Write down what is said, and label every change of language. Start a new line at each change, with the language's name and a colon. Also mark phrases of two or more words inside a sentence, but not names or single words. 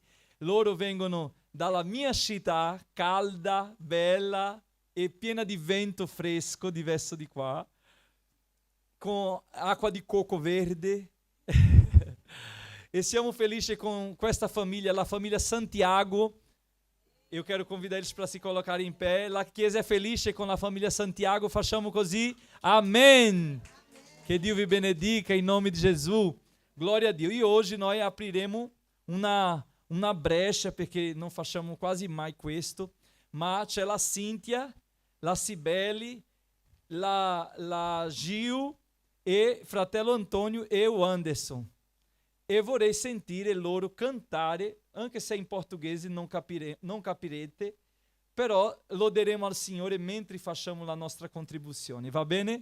Italian: Loro vengono dalla mia città, calda, bella e piena di vento fresco, diverso di qua, con acqua di coco verde. E siamo felici con questa famiglia, la famiglia Santiago.
Portuguese: Eu quero convidar eles para se colocarem em pé.
Italian: La Chiesa é felice
Portuguese: com a família Santiago.
Italian: Facciamo così.
Portuguese: Amém. Que
Italian: Dio vi benedica
Portuguese: em nome de Jesus. Glória a Dio.
Italian: E
Portuguese: hoje nós
Italian: apriremo una brecha, perché non facciamo quasi mai questo, ma c'è la Cintia, la Cibele, la Gil e fratello Antonio e o Anderson. E vorrei sentire loro cantare, anche se in portoghese non capirete, però loderemo al Signore mentre facciamo la nostra contribuzione, va bene?